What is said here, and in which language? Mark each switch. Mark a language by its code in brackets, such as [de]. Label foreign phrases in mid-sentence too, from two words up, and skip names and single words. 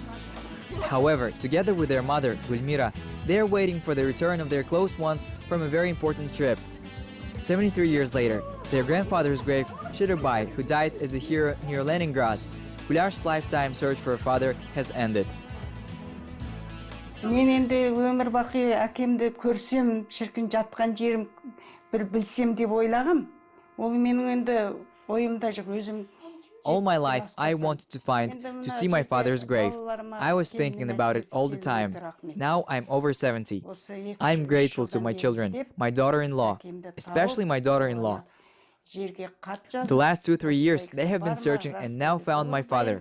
[en] However, together with their mother, Gulmira, they are waiting for the return of their close ones from a very important trip. 73 years later, their grandfather's grave, Shidurbai, who died as a hero near Leningrad, Gulash's lifetime search for her father has ended. [kk] Мен енді өмір бақи әкемді көрсем, шіркін жатқан жерім бір білсем деп ойлағам. Ол менің енді ойымда жоқ, өзім. [en] All my life, I wanted to see my father's grave. I was thinking about it all the time. Now I'm over 70. I'm grateful to my children, my daughter-in-law, especially my daughter-in-law. The last 2-3 years, they have been searching and now found my father.